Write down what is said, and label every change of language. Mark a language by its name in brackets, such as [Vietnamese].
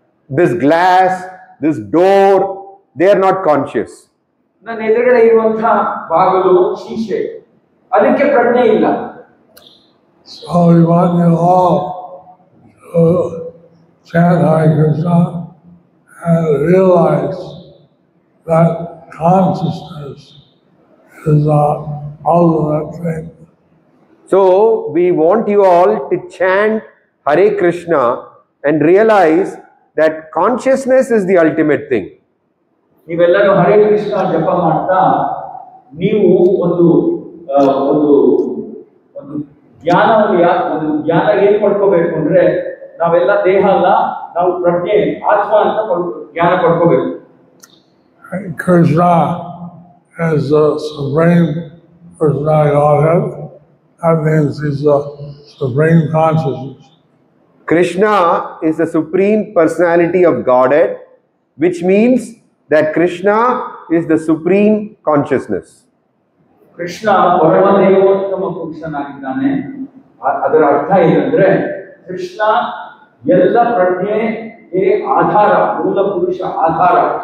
[English] This glass, this door, they are not conscious. [Kannada] ನನ್ನ ಎದುರುಗಡೆ ಇರುವಂತಹ ಬಾಗಿಲು, ಶೀಶೆ, ಅದಕ್ಕೆ ಪ್ರಜ್ಞೆ ಇಲ್ಲ. [English] So we want you all to chant Hare Krishna and realize that consciousness is the ultimate thing. So we want you all to chant Hare Krishna and realize that consciousness is the ultimate thing. [Kannada] ನೀವೆಲ್ಲರೂ ಹರೇ ಕೃಷ್ಣ ಜಪ ಮಾಡ್ತಾ ನೀವು ಒಂದು ಒಂದು ಒಂದು ಜ್ಞಾನ ಏನ್ ಪಡ್ಕೋಬೇಕು ಅಂದ್ರೆ ನಾವೆಲ್ಲ ದೇಹ ಅಲ್ಲ, ನಾವು ಪ್ರಜ್ಞೆ, ಆತ್ಮ ಅಂತ ಜ್ಞಾನ ಪಡ್ಕೋಬೇಕು. [English] Krishna is the supreme personality Godhead. That means he's the supreme consciousness. Krishna is the supreme personality of Godhead, which means that Krishna is the supreme consciousness. [Kannada] Krishna ಪರಮದೇವೋತ್ತಮ ಪುರುಷನಾಗಿದ್ದಾನೆ. ಅದರ ಅರ್ಥ ಏನಂದ್ರೆ ಕೃಷ್ಣ ಎಲ್ಲ ಪ್ರಜ್ಞೆಗೆ ಆಧಾರ, ಮೂಲ ಪುರುಷ ಆಧಾರ.